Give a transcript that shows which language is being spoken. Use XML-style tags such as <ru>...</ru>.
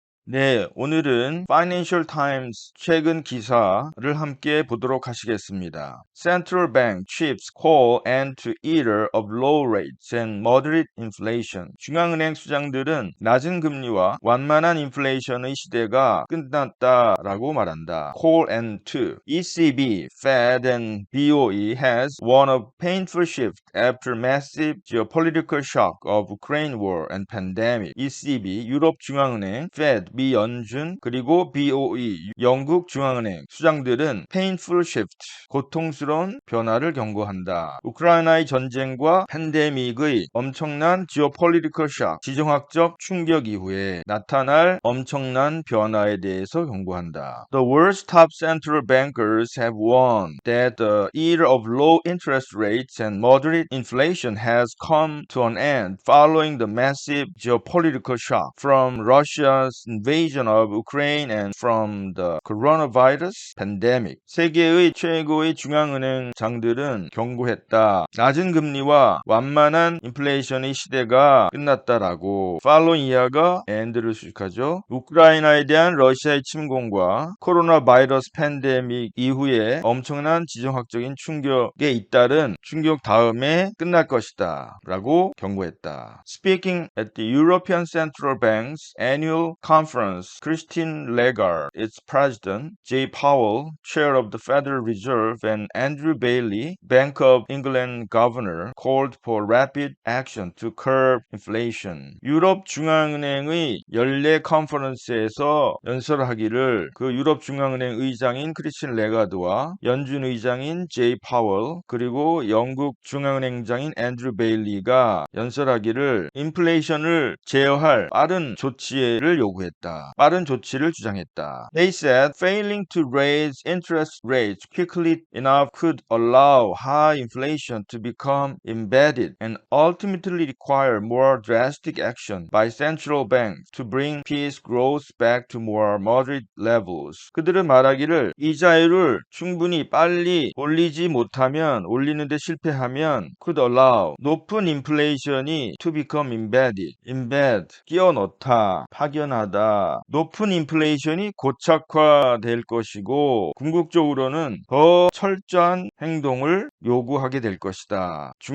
<ko>네, 오늘은 Financial Times 최근 기사를 함께 보도록 하시겠습니다.</ko> <en>Central Bank chiefs call end to era of low rates and moderate inflation.</en> <ko>중앙은행 수장들은 낮은 금리와 완만한 인플레이션의 시대가 끝났다라고 말한다.</ko> <en>Call end to. ECB, Fed and BOE has won a painful shift after massive geopolitical shock of Ukraine war and pandemic.</en> <ko>ECB, 유럽 중앙은행, Fed, 미 연준, 그리고 BOE, 영국 중앙은행 수장들은</ko> <en>painful shift,</en> <ko>고통스러운 변화를 경고한다. 우크라이나의 전쟁과 팬데믹의 엄청난</ko> <en>geopolitical shock,</en> <ko>지정학적 충격 이후에 나타날 엄청난 변화에 대해서 경고한다.</ko> <en>The world's top central bankers have warned that the era of low interest rates and moderate inflation has come to an end following the massive geopolitical shock from Russia's invasion of Ukraine and from the coronavirus pandemic.</en> <ko>세계의 최고의 중앙은행장들은 경고했다. 낮은 금리와 완만한 인플레이션의 시대가 끝났다라고. following 이하가 and를 수식하죠. 우크라이나에 대한 러시아의 침공과 코로나 바이러스 팬데믹 이후에 엄청난 지정학적인 충격에 잇따른 충격 다음에 끝날 것이다 라고 경고했다.</ko> <en>Speaking at the European Central Bank's annual conference, Christine Lagarde, its president, Jay Powell, chair of the Federal Reserve, and Andrew Bailey, Bank of England governor, called for rapid action to curb inflation.</en> <ko>유럽 중앙은행의 연례 컨퍼런스에서 연설하기를 그 유럽 중앙은행 의장인 크리스틴 레가드와 연준 의장인 제이 파월 그리고 영국 중앙은행장인 앤드류 베일리가 연설하기를 인플레이션을 제어할 빠른 조치를 요구했다. 빠른 조치를 주장했다.</ko> <en>They said failing to raise interest rates quickly enough could allow high inflation to become embedded and ultimately require more drastic action by central banks to bring peace growth back to more moderate levels.</en> <ko>그들은 말하기를 이자율을 충분히 빨리 올리는데 실패하면</ko> <en>could allow</en> <ko>높은 인플레이션이</ko> <en>to become embedded,</en> <ko>끼워 넣다, 파견하다. 높은 인플레이션이 고착화될 것이고 궁극적으로는 더 철저한 행동을 요구하게 될 것이다.</ko>